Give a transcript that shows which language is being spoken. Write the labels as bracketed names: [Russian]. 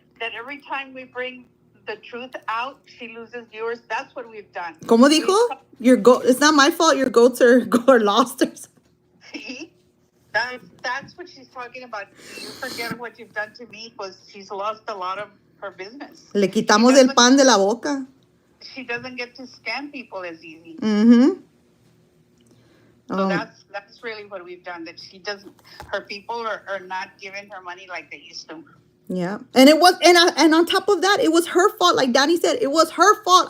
[English] That every time we bring the truth out, she loses viewers. That's what we've done. [Spanish] Como dijo? [English] It's not my fault your goats are lost or something. See? That's what she's talking about. You forget what you've done to me, because she's lost a lot of her business. [Spanish] Le quitamos el pan de la boca. [English] She doesn't get to scam people as easy. Mm-hmm. So that's really what we've done. That she doesn't. Her people are not giving her money like they used to. Yeah, and it was, and on top of that, it was her fault. Like Danny said, it was her fault.